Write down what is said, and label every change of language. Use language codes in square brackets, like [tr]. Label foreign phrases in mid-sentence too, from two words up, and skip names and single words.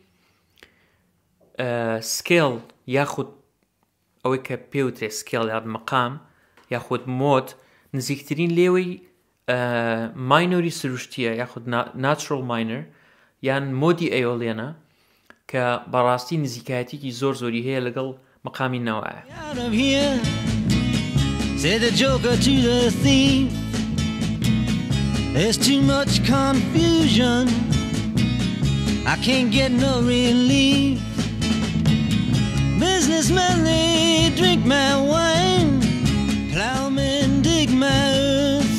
[ckb] سکێڵ یاخود ئەوەی کە پێوترێ سکێڵ یان مەقام یاخود مۆت نزیکترین لێوەی ماینۆری سروشتیە یاخود [en] natural minor [ckb] یان مۆدی ئەیۆڵێنە کە بەڕاستی نزیکایەتێکی زۆر زۆری هەیە لەگەڵ مەقامی نەوایە [en] Say the joker to the thief, there's too much confusion, I can't get no relief. Businessmen, they drink my wine, plowmen dig my earth